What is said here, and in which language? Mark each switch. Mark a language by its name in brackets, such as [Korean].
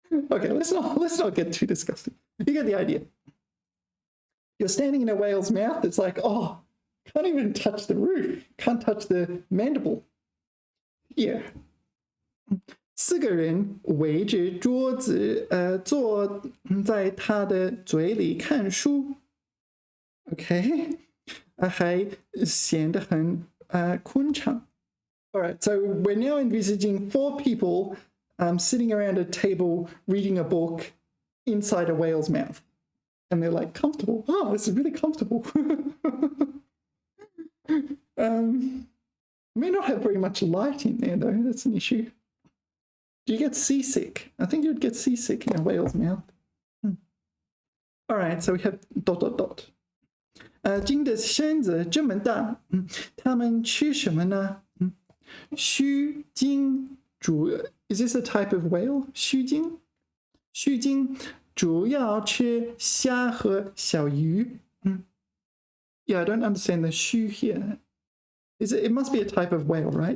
[English] Okay, let's not get too disgusting. You get the idea. You're standing in a whale's mouth. It's like, oh, can't even touch the roof. Can't touch the mandible. Yeah. [Chinese] 4个人围着桌子，坐在他的嘴里看书。 Okay. 还显得很昆场。 [English] All right, so we're now envisaging 4 people sitting around a table reading a book inside a whale's mouth. And they're like, comfortable. Oh, this is really comfortable. May not have very much light in there, though. That's an issue. Do you get seasick? I think you'd get seasick in a whale's mouth. All right, so we have ... [Chinese] 鲸的身子这么大，它们吃什么呢？ [English] 须鲸Is this a type of whale? [Chinese] 须鲸主要吃虾和小鱼。 [English] Yeah, I don't understand the 须 here. It must be a type of whale, right?